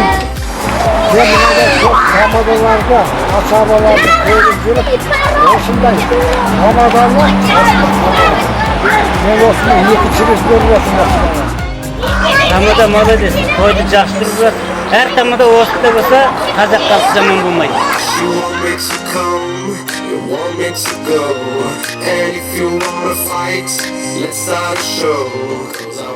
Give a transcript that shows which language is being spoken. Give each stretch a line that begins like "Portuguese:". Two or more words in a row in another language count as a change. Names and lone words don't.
Kazakh: Мен мынандай көп тамадаларды, асабаларды көріп жүріп, осындай тамаданы мен осыны екінші рет көріп отырмын. Тамада молодец. Тойды жақсы жүріп жатыр. Әр тамада осында болса, қазақ халқы жаман болмайды.
English: And if you wanna fight, let's start a show.